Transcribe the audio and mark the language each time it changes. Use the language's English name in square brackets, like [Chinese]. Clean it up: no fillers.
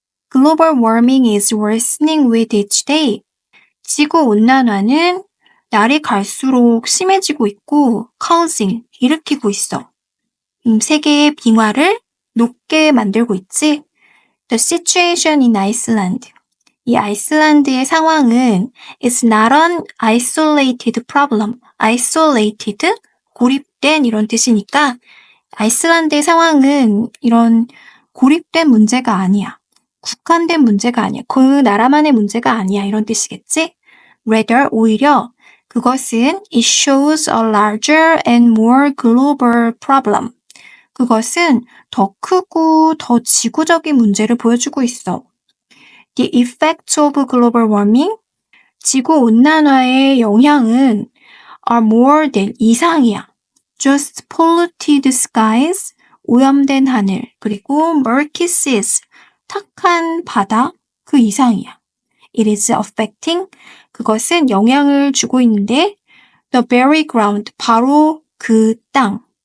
[English] Global warming is worsening with each day. [Korean] 지구온난화는 날이 갈수록 심해지고 있고 causing, 일으키고 있어. 세계의 빙하를 녹게 만들고 있지. [English] The situation in Iceland. [Korean] 이 아이슬란드의 상황은 [English] is not an isolated problem. [Korean] isolated, 고립된 이런 뜻이니까 아이슬란드의 상황은 이런 고립된 문제가 아니야. 국한된 문제가 아니야. 그 나라만의 문제가 아니야. 이런 뜻이겠지? [English] Rather, [Korean] 오히려 그것은 [English] it shows a larger and more global problem. [Korean] 그것은 더 크고 더 지구적인 문제를 보여주고 있어. [English] The effects of global warming, [Korean] 지구온난화의 영향은 [English] are more than, [Korean] 이상이야. [English] Just polluted skies, [Korean] 오염된 하늘, 그리고 [English] murky seas, [Korean] 탁한 바다, 그 이상이야. [English] It is affecting, [Korean] 그것은 영향을 주고 있는데 [English] the very ground, [Korean] 바로 그 땅.